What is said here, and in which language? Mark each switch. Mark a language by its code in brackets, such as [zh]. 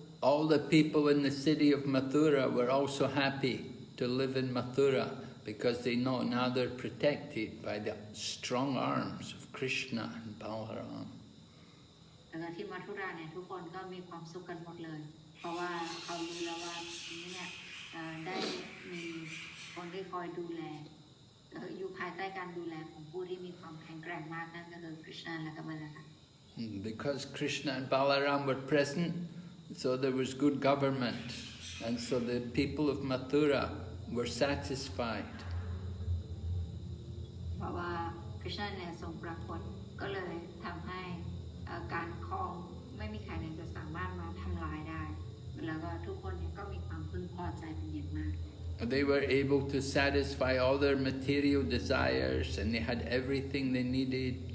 [en] All the people in the city of Mathura were also happy to live in Mathura because they know now they're protected by the strong arms of Krishna and Balaram. [th] แล้วที่มัทุราเนี่ยทุกคนก็มีความสุขกันหมดเลยเพราะว่าเขารู้แล้วว่าเนี่ยได้มีคนที่คอยดูแลอยู่ภายใต้การดูแลของผู้ที่มีความแข็งแกร่งมากนั่นก็คือ Krishna และก็ Balaram. [en] Because Krishna and Balaram were present, so there was good government, and so the people of Mathura were satisfied. [th] เพราะว่า Krishna เนี่ยทรงปรากฏก็เลยทำให้การครองไม่มีใครเนี่ยจะสามารถมาทำลายได้แล้วก็ทุกคนเนี่ยก็มีความพึงพอใจเป็นอย่างมาก [en] They were able to satisfy all their material desires and they had everything they needed.